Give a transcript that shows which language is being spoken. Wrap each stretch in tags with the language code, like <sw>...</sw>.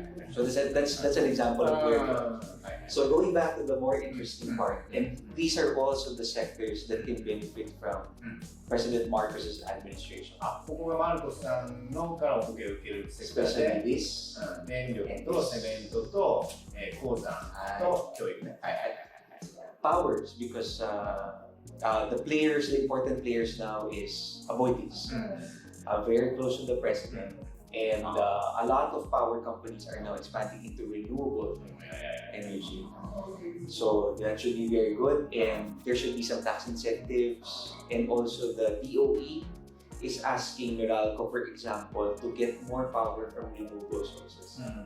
<en>So that's an example of where. So going back to the more interesting part, and these are also the sectors that can benefit from President Marcos's administration.</en> <ja>ここがマルコスさんのからお受けるセクター</ja> <en>Especially</en> <ja>で、</ja> <en>this</en> <ja>電力とセメントと鉱山と教育ね。</ja> <en>powers, because the important players now is Aboitiz, very close to the president, and a lot of power companies are now expanding into renewable energy. So that should be very good, and there should be some tax incentives, and also the DOE is asking Meralco, for example, to get more power from renewable sources.</en>